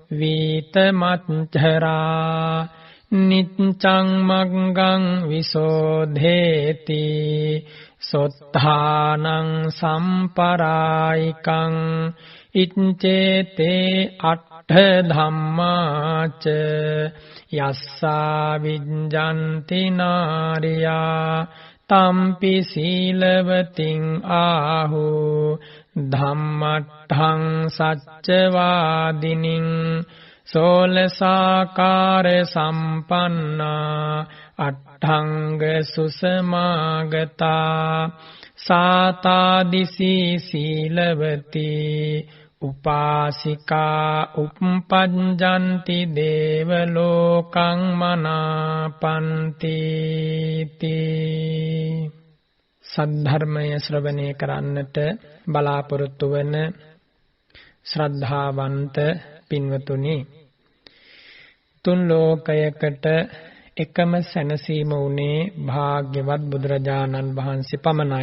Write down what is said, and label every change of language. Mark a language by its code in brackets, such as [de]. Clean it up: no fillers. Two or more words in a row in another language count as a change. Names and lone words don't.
[pi] වීතමච්ඡරා නිච්ඡං මග්ගං විසෝධේති සොත්තානං සම්පරායිකං ඉච්ඡේතේ අට්ඨ ධම්මාච යස්සා විඤ්ඤන්ති නාරියා තම්පි සීලවතින් ආහු ධම්මට්ඨං සච්චවාදිනින් සෝලසාකාර සම්පන්නා අට්ඨංග සුසමාගතා සාතාදිසි සීලවති උපාසිකා උප්පඤ්ඤන්ති දේවලෝකං මනාපන්ති තී [si] සද්ධර්මය ශ්‍රවණය කරන්නට බලාපොරොත්තු වන ශ්‍රද්ධාවන්ත පින්වතුනි තුන් ලෝකයකට එකම සැනසීම උනේ භාග්‍යවත් බුදුරජාණන් වහන්සේ පමණයි.